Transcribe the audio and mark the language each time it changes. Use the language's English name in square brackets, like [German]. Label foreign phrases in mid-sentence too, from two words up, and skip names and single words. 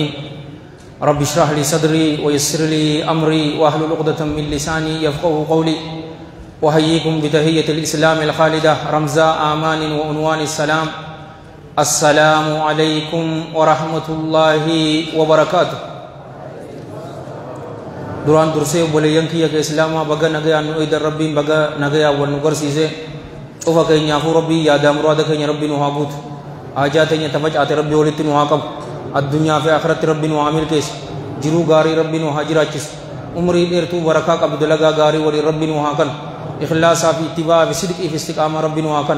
[Arabic] رب اشرح لي صدري ويسر لي أمري واحلل عقدة من لساني يفقهوا قولي. وأحييكم بتحية الإسلام الخالدة رمز آمان وعنوان السلام. السلام عليكم ورحمة الله وبركاته. [Oromo] duraan dursee obboleeyyan kiyya ke islaamaa baga nagayaan nu eedan rabbiin baga nagayaan wal nu garsiise cufa keenyaafuu rabbii yaadaa muraada keenya rabbii nu haa guutu, haajaa teenya tafacaate rabbii walitti nu haa qabu, addunyaa fi akhiratti rabbii nu haa milkeessu, jiruu gaarii rabbii nu haa jiraachisu, umrii dheertuu barakaa qabu dalagaa gaarii waliin rabbii nu haa kennu, ikhlaasaa fi ittibaa fi sidqii fi istiqaamaa rabbii nu haa kennu.